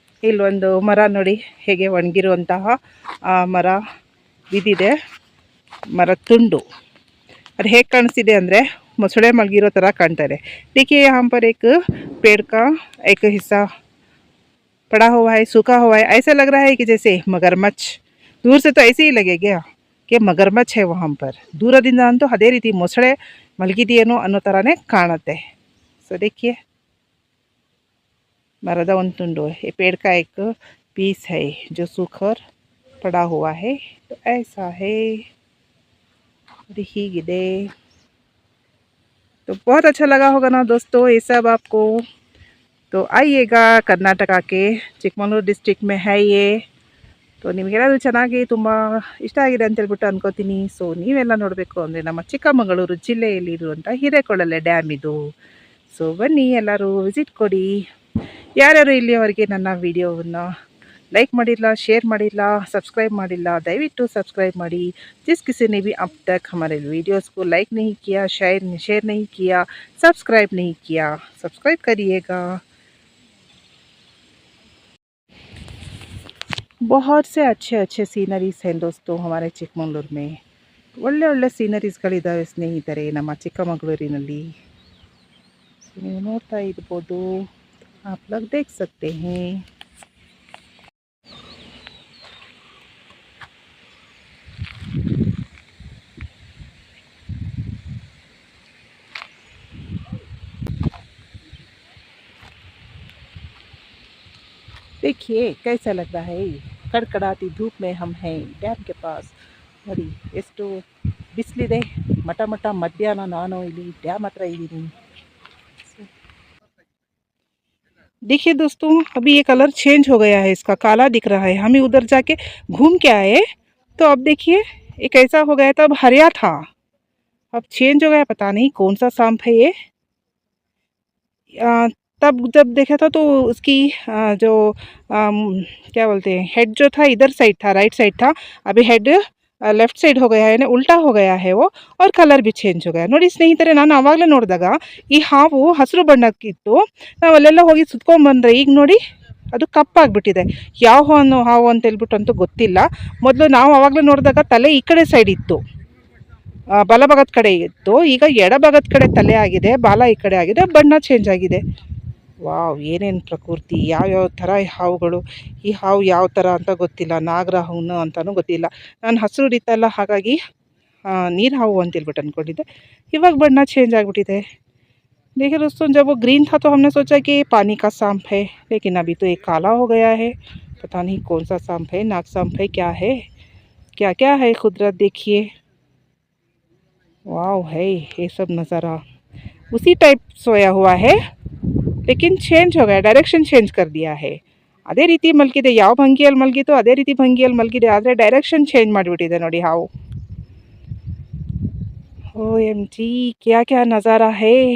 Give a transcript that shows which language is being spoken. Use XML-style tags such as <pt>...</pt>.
<kn>ಇಲ್ಲೊಂದು ಮರ ನೋಡಿ ಹೇಗೆ ಒಣಗಿರುವಂತಹ ಮರ ಬಿದ್ದಿದೆ, ಮರ ತುಂಡು. ಅದು ಹೇಗೆ ಕಾಣಿಸ್ತಿದೆ ಅಂದರೆ ಮೊಸಳೆ ಮಲಗಿರೋ ಥರ ಕಾಣ್ತಾ ಇದೆ.</kn> <hi>देखिए यहाँ पर एक पेड़ का एक हिस्सा पड़ा हुआ है, सूखा हुआ है. ऐसा लग रहा है कि जैसे मगरमच्छ, दूर से तो ऐसे ही लगेगा कि मगरमच्छ है वहाँ पर.</hi> <kn>दूरದಿಂದ ಅಂತೂ ಅದೇ ರೀತಿ ಮೊಸಳೆ ಮಲಗಿದೆಯೇನೋ ಅನ್ನೋ ಥರನೇ ಕಾಣುತ್ತೆ.</kn> <hi>ಸೊ देखिए</hi> <kn>मರದ ಒಂದು ತುಂಡು,</kn> <hi>ये पेड़ का एक पीस है जो सूखकर पड़ा हुआ है. तो ऐसा है, ಹೀಗಿದೆ. तो बहुत अच्छा लगा होगा ना दोस्तों ये सब आपको. तो आइएगा, कर्नाटका के चिಕ್ಕಮಗಳೂರು डिस्ट्रिक्ट में है ये.</hi> <kn>तो ನಿಮಗೆಲ್ಲರೂ ಚೆನ್ನಾಗಿ ತುಂಬ ಇಷ್ಟ ಆಗಿದೆ ಅಂತ ಹೇಳ್ಬಿಟ್ಟು ಅನ್ಕೋತೀನಿ. ಸೊ ನೀವೆಲ್ಲ ನೋಡಬೇಕು ಅಂದರೆ ನಮ್ಮ ಚಿಕ್ಕಮಗಳೂರು ಜಿಲ್ಲೆಯಲ್ಲಿ ಇರುವಂಥ ಹಿರೇಕೊಳಲೆ ಡ್ಯಾಮ್ ಇದು. ಸೊ ಬನ್ನಿ ಎಲ್ಲರೂ ವಿಸಿಟ್ ಕೊಡಿ. ಯಾರ್ಯಾರು ಇಲ್ಲಿಯವರೆಗೆ ನನ್ನ ವಿಡಿಯೋವನ್ನು लाइक ಮಾಡಿಲ್ಲ, शेयर ಮಾಡಿಲ್ಲ, सब्सक्राइब ಮಾಡಿಲ್ಲ, ದಯವಿಟ್ಟು सब्सक्राइब ಮಾಡಿ.</kn> <hi>जिस किसी ने भी अब तक हमारे वीडियोस को लाइक नहीं किया, शेयर नहीं किया, सब्सक्राइब नहीं किया, सब्सक्राइब करिएगा. बहुत से अच्छे अच्छे सीनरीस हैं दोस्तों हमारे ಚಿಕ್ಕಮಗಳೂರು में.</hi> <kn>ಒಳ್ಳೆ ಒಳ್ಳೆ ಸೀನರೀಸ್ಗಳಿದ್ದಾವೆ ಸ್ನೇಹಿತರೆ ನಮ್ಮ ಚಿಕ್ಕಮಗಳೂರಿನಲ್ಲಿ. ನೀವು ನೋಡ್ತಾ ಇರ್ಬೋದು,</kn> <hi>आप लोग देख सकते हैं. देखिए कैसा लग रहा है, ಕಡ್ಕಡಾತಿ धूप में हम हैं ಡ್ಯಾಮ್ के पास.</hi> <kn>ನೋಡಿ ಎಷ್ಟು ಬಿಸಿಲಿದೆ, ಮಟ ಮಟ ಮಧ್ಯಾಹ್ನ ನಾನು ಇಲ್ಲಿ ಡ್ಯಾಮ್ ಹತ್ರ ಇದ್ದೀನಿ.</kn> <hi>देखिए दोस्तों अभी ये कलर चेंज हो गया है, इसका काला दिख रहा है. हम ही उधर जाके घूम के आए तो अब देखिए ये कैसा हो गया था. अब हरिया था, अब चेंज हो गया. पता नहीं कौन सा सांप है ये. तब जब देखा था तो उसकी जो क्या बोलते हैं हेड जो था इधर साइड था, राइट साइड था. अभी हेड ಲೆಫ್ಟ್ ಸೈಡ್ हो गया है ना, उल्टा हो गया है वो, और ಕಲರ್ भी ಚೇಂಜ್ हो गया.</hi> <kn>ನೋಡಿ ಸ್ನೇಹಿತರೆ, ನಾನು ಆವಾಗಲೇ ನೋಡಿದಾಗ ಈ ಹಾವು ಹಸಿರು ಬಣ್ಣಕ್ಕಿತ್ತು. ನಾವು ಅಲ್ಲೆಲ್ಲ ಹೋಗಿ ಸುತ್ಕೊಂಡ್ಬಂದ್ರೆ ಈಗ ನೋಡಿ ಅದು ಕಪ್ಪಾಗಿಬಿಟ್ಟಿದೆ. ಯಾವ ಹಾವು ಅಂತ ಹೇಳ್ಬಿಟ್ಟು ಅಂತೂ ಗೊತ್ತಿಲ್ಲ. ಮೊದಲು ನಾವು ಆವಾಗಲೇ ನೋಡಿದಾಗ ತಲೆ ಈ ಕಡೆ ಸೈಡ್ ಇತ್ತು, ಬಲಭಾಗದ ಕಡೆ ಇತ್ತು. ಈಗ ಎಡಭಾಗದ ಕಡೆ ತಲೆ ಆಗಿದೆ, ಬಾಲ ಈ ಕಡೆ ಆಗಿದೆ, ಬಣ್ಣ ಚೇಂಜ್ ಆಗಿದೆ. ವಾವ್, ಏನೇನು ಪ್ರಕೃತಿ, ಯಾವ್ಯಾವ ಥರ ಹಾವುಗಳು. ಈ ಹಾವು ಯಾವ ಥರ ಅಂತ ಗೊತ್ತಿಲ್ಲ, ನಾಗರಹಾವು ಅಂತಲೂ ಗೊತ್ತಿಲ್ಲ. ನಾನು ಹಸಿರು ಹಿಡಿತಲ್ಲ ಹಾಗಾಗಿ ನೀರು ಹಾವು ಅಂತೇಳ್ಬಿಟ್ಟು ಅಂದ್ಕೊಂಡಿದ್ದೆ. ಇವಾಗ ಬಣ್ಣ ಚೇಂಜ್ ಆಗಿಬಿಟ್ಟಿದೆ.</kn> <hi>देखिए दोस्तों जब वो ग्रीन था तो हमने सोचा कि पानी का सांप है, लेकिन अभी तो एक काला हो गया है. पता नहीं कौन सा सांप है, नाग सांप है, क्या है, क्या क्या है कुदरत. देखिए वाव है ये सब नज़ारा. उसी टाइप सोया हुआ है लेकिन चेंज हो गया, डायरेक्शन चेंज कर दिया है.</hi> <kn>ಅದೇ ರೀತಿ ಮಲಗಿದೆ, ಯಾವ ಭಂಗಿಯಲ್ಲಿ ಮಲಗಿತ್ತು ಅದೇ ರೀತಿ ಭಂಗಿಯಲ್ಲಿ ಮಲಗಿದೆ, ಆದರೆ ಡೈರೆಕ್ಷನ್ ಚೇಂಜ್ ಮಾಡಿಬಿಟ್ಟಿದೆ ನೋಡಿ ಹಾವು.</kn> <hi>OMG क्या क्या नज़ारा है.</hi>